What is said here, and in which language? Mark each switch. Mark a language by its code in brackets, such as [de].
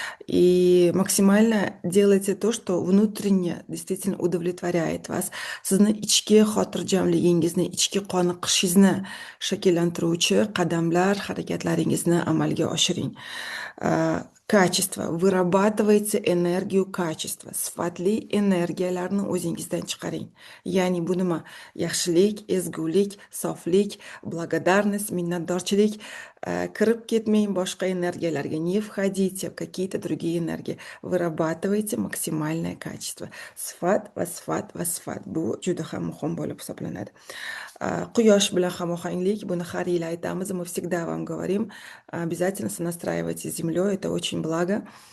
[ru] И максимально делайте то, что внутренне действительно удовлетворяет вас. [uz] Sizni ichki xotirjamligingizni, ichki qoniqishingizni shakllantiruvchi qadamlar, harakatlaringizni amalga oshiring. Качество. [ru] Вырабатывайте энергию качества. [uz] Sifatli energiyalarni o'zingizdan chiqaring. Ya'ni bu nima? Yaxshilik, ezgulik, soflik, благодарность, minnatdorchilik. Kirib ketmang boshqa energiyalarga. [ru] Не входите в какие-то другие энергии. Вырабатывайте максимальное качество. [uz] Sifat va sifat va sifat. Bu juda ham muhim bo'lib hisoblanadi. Quyosh bilan hamohanglik, buni har yil aytamiz, [ru] мы всегда вам говорим, обязательно сонастраивайте с землей, это очень благо.